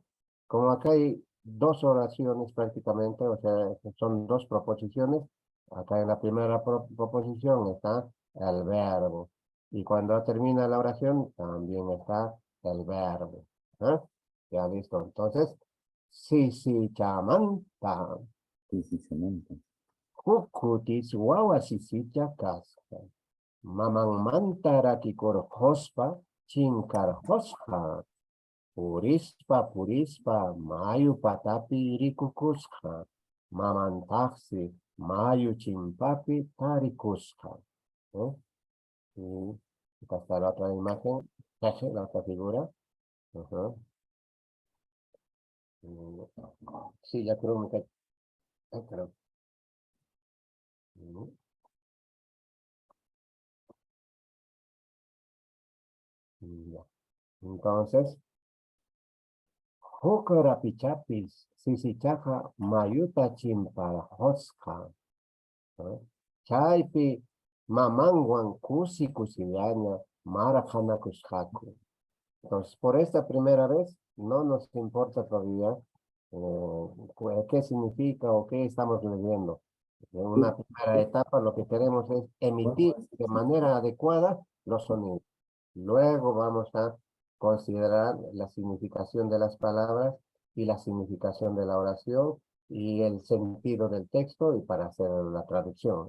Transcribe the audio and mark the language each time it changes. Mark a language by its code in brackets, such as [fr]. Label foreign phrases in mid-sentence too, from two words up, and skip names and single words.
[es] Como acá hay dos oraciones prácticamente, o sea, son dos proposiciones, acá en la primera proposición está el verbo. Y cuando termina la oración, también está el verbo. ¿Ah? Ya listo. Entonces, [qu] sisichamanta. Kukutis wawa sisicha kasqa. Mamamanta rakikurquspa chinkarqusqa. Purispa mayu patapi rikukusqa. Mamantaxi mayu chimpapi tarikusqa. [es] ¿Eh? Y acá está la otra imagen, la otra figura. Sí, ya creo que... creo. Ya. Entonces, [qu] Hukarapichapis, sisichaja mayuta chimparajosqa. Chaypi mamanguan kusillaña marajanakusqaku. [es] Entonces, por esta primera vez, no nos importa todavía qué significa o qué estamos leyendo. En una primera etapa, lo que queremos es emitir de manera adecuada los sonidos. Luego vamos a considerar la significación de las palabras y la significación de la oración y el sentido del texto y para hacer la traducción.